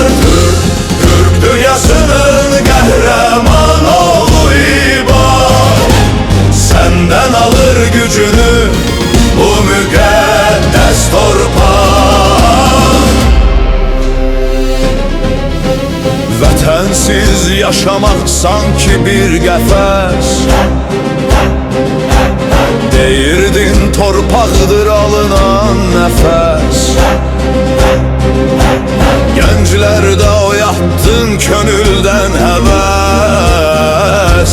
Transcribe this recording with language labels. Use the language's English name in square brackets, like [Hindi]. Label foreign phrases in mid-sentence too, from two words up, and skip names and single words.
[Turkish] Türk dünyasının kahraman oğlu İbad. Senden alır gücünü bu mükaddes torpaq. [Azerbaijani] Vətənsiz yaşamak sanki bir qəfəs. Deyirdin torpaqdır alınan nəfəs. Gənclərdə oyatdın könüldən həvəs.